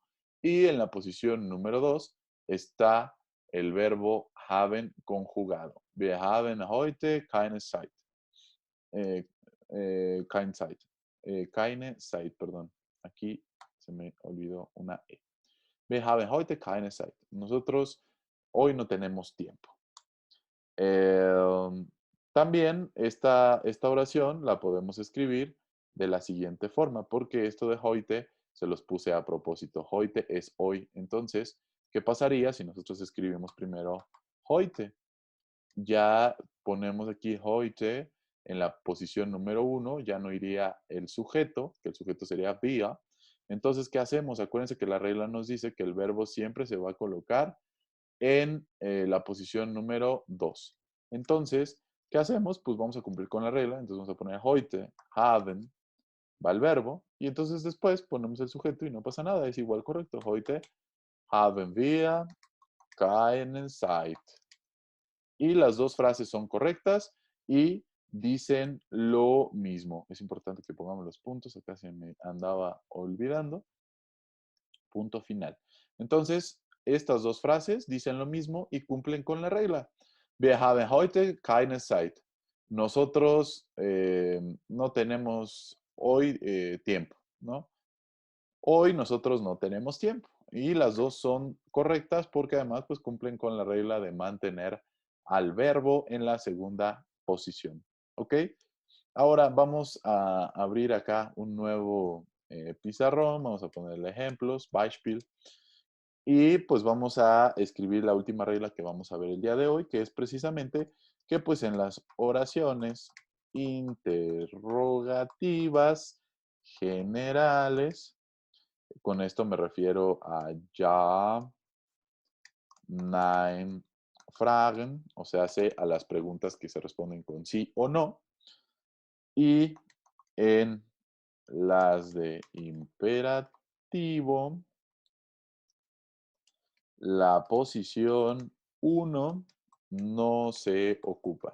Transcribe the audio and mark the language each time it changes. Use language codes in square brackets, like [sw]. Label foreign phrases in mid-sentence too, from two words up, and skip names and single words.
[es] Y en la posición número 2 está el verbo haben conjugado. [de] Wir haben heute keine Zeit. Eh, keine Zeit. Keine Zeit, [es] perdón. Aquí se me olvidó una E. [de] Wir haben heute keine Zeit. [es] Nosotros hoy no tenemos tiempo. Eh, También esta oración la podemos escribir de la siguiente forma, porque esto de heute se los puse a propósito. Heute es hoy. Entonces, ¿qué pasaría si nosotros escribimos primero heute? Ya ponemos aquí heute en la posición número uno, ya no iría el sujeto, que el sujeto sería vía. Entonces, ¿qué hacemos? Acuérdense que la regla nos dice que el verbo siempre se va a colocar en la posición número 2. Entonces, ¿qué hacemos? Pues vamos a cumplir con la regla. Entonces vamos a poner [de] heute, haben, [es] va el verbo. Y entonces después ponemos el sujeto y no pasa nada. Es igual correcto. [de] Heute haben wir keine Zeit. [es] y las dos frases son correctas y dicen lo mismo. Es importante que pongamos los puntos, acá se me andaba olvidando. Punto final. Entonces, estas dos frases dicen lo mismo y cumplen con la regla. [de] Wir haben heute keine Zeit. [es] Nosotros no tenemos hoy tiempo, ¿no? Hoy nosotros no tenemos tiempo. Y las dos son correctas porque además pues cumplen con la regla de mantener al verbo en la segunda posición. ¿Ok? Ahora vamos a abrir acá un nuevo pizarrón. Vamos a ponerle ejemplos, Beispiel. Y pues vamos a escribir la última regla que vamos a ver el día de hoy, que es precisamente que pues en las oraciones interrogativas generales, con esto me refiero a [de] ja, nein, fragen, [es] o sea, a las preguntas que se responden con sí o no. Y en las de imperativo, la posición uno no se ocupa.